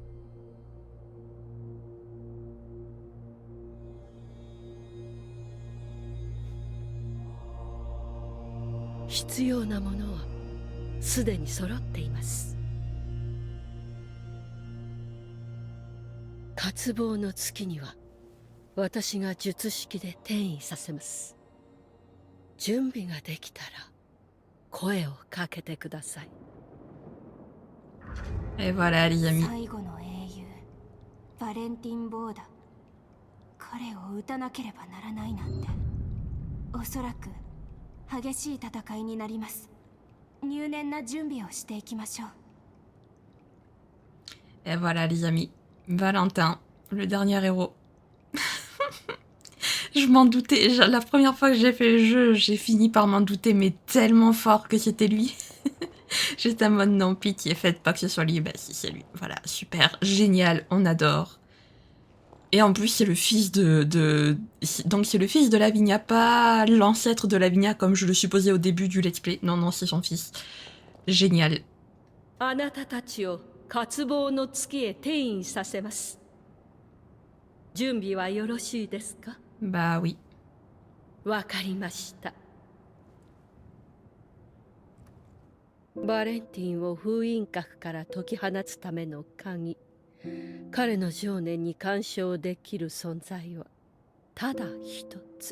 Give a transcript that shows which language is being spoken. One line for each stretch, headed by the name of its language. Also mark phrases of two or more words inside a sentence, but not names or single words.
Japanese: 必要なものはすでに揃っています。渇望の月には私が術式で転移させます。準備ができたら声をかけてください。
French: Et voilà, les amis.
Japanese: 最後の英雄バレンティン・ボーダ。彼を撃たなければならないなんて、おそらく激しい戦いになります。入念な準備をしていきましょう。
French: Et voilà, les amis. Valentin, le dernier héros. Je m'en doutais. La première fois que j'ai fait le jeu, j'ai fini par m'en douter, mais tellement fort que c'était lui. J'étais en mode non, pitié, faites pas que ce soit lui. Bah si, c'est lui. Voilà, super, génial, on adore. Et en plus, c'est le fils donc c'est le fils de Lavinia, pas l'ancêtre de Lavinia comme je le supposais au début du
English: let's play.
French: Non, non, c'est son fils. Génial.
Japanese: あなたたちを渇望の月へ転移させます。準備はよろしいですか？
French: Bah oui.
Japanese: わかりました。バレンティンを封印閣から解き放つための鍵、彼の情念に干渉できる存在はただ一つ。